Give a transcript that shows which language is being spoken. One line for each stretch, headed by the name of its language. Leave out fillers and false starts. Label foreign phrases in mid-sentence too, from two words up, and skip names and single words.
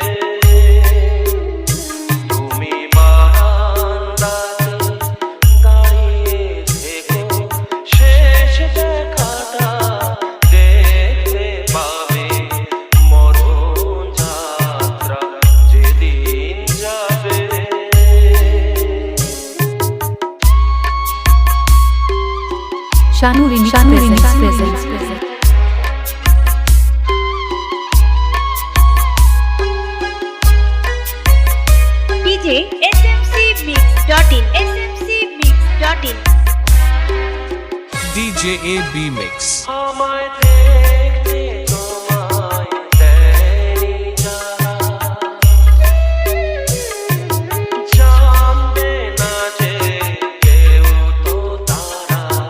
Bangla: তুমি বারান্দাতে দাঁড়িয়ে থেকো, শেষ দেখাটা দেখতে পাবে, মরণ যাত্রা যেদিন যাবে।
English: Shanu Remix presents. DJ smcmix.in smcmix.in DJ AB Mix.
Bangla: আমায় দেখতে তোমায় দেয়নি যারা, জানবে না যে কেউ তো তারা,